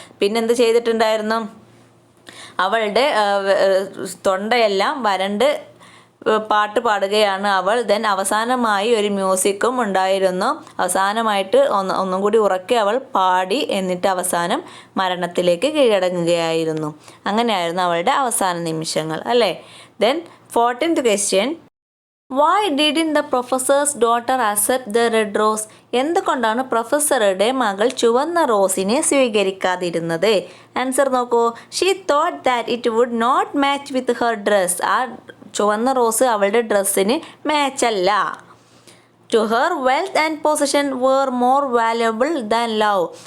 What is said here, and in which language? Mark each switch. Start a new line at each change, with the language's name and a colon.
Malayalam: പിന്നെന്ത് ചെയ്തിട്ടുണ്ടായിരുന്നു, അവളുടെ തൊണ്ടയെല്ലാം വരണ്ട് പാട്ട് പാടുകയാണ് അവൾ. ദെൻ അവസാനമായി ഒരു മ്യൂസിക്കും ഉണ്ടായിരുന്നു. അവസാനമായിട്ട് ഒന്നും കൂടി ഉറക്കെ അവൾ പാടി, എന്നിട്ട് അവസാനം മരണത്തിലേക്ക് കീഴടങ്ങുകയായിരുന്നു. അങ്ങനെയായിരുന്നു അവളുടെ അവസാന നിമിഷങ്ങൾ അല്ലേ.
English: Then 14th question. Why didn't the professor's daughter accept the red rose?
Malayalam: എന്തുകൊണ്ടാണ് പ്രൊഫസറുടെ മകൾ ചുവന്ന റോസിനെ സ്വീകരിക്കാതിരുന്നത്? ആൻസർ നോക്കൂ.
English: She thought that it would not match with her dress.
Malayalam: ആ ചുവന്ന റോസ് അവളുടെ ഡ്രസ്സിന് മാച്ചല്ല.
English: To her wealth and position were more valuable than love.